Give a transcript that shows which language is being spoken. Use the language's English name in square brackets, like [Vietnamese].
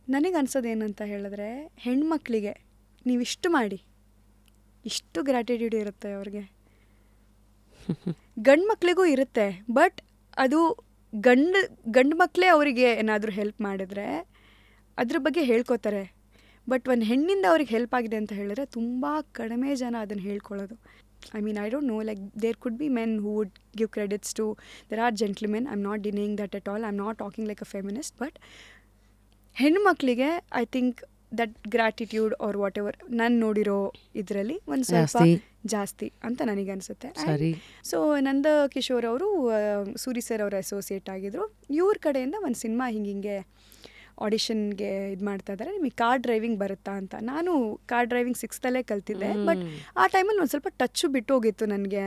[Kannada] ನನಗೆ ಅನ್ಸೋದು ಏನಂತ ಹೇಳಿದ್ರೆ, ಹೆಣ್ಮಕ್ಳಿಗೆ ನೀವಿಷ್ಟು ಮಾಡಿ, ಇಷ್ಟು ಗ್ರ್ಯಾಟಿಟ್ಯೂಡ್ ಇರುತ್ತೆ ಅವ್ರಿಗೆ. ಗಂಡು ಮಕ್ಕಳಿಗೂ ಇರುತ್ತೆ, ಬಟ್ ಅದು ಗಂಡು ಮಕ್ಕಳೇ ಅವರಿಗೆ ಏನಾದರೂ ಹೆಲ್ಪ್ ಮಾಡಿದ್ರೆ ಅದ್ರ ಬಗ್ಗೆ ಹೇಳ್ಕೊತಾರೆ. ಬಟ್ ಒಂದು ಹೆಣ್ಣಿಂದ ಅವ್ರಿಗೆ ಹೆಲ್ಪ್ ಆಗಿದೆ ಅಂತ ಹೇಳಿದ್ರೆ ತುಂಬ ಕಡಿಮೆ ಜನ ಅದನ್ನು ಹೇಳ್ಕೊಳ್ಳೋದು. [English] I don't know, like there could be men who would give credits to, there are gentlemen, I'm not denying that at all, I'm not talking like a feminist, but [Kannada] ಹೆಣ್ಣು ಮಕ್ಕಳಿಗೆ [English] I think that gratitude are whatever [Kannada] ನಾನು ನೋಡಿರೋ ಇದರಲ್ಲಿ ಒಂದು ಸ್ವಲ್ಪ ಜಾಸ್ತಿ ಅಂತ ನನಗೆ ಅನಿಸುತ್ತೆ. ಸೊ ನಂದ ಕಿಶೋರ್ ಅವರು ಸೂರಿ ಸರ್ ಅವರ ಅಸೋಸಿಯೇಟ್ ಆಗಿದ್ರು. ಇವ್ರ ಕಡೆಯಿಂದ ಒಂದು ಸಿನಿಮಾ ಹಿಂಗೆ ಆಡಿಷನ್ಗೆ ಇದು ಮಾಡ್ತಾ ಇದ್ದಾರೆ, ನಿಮಗೆ ಕಾರ್ ಡ್ರೈವಿಂಗ್ ಬರುತ್ತಾ ಅಂತ. ನಾನು ಕಾರ್ ಡ್ರೈವಿಂಗ್ 6th ಕಲ್ತಿದ್ದೆ, ಬಟ್ ಆ ಟೈಮಲ್ಲಿ ಒಂದು ಸ್ವಲ್ಪ ಟಚ್ಚು ಬಿಟ್ಟು ಹೋಗಿತ್ತು ನನಗೆ.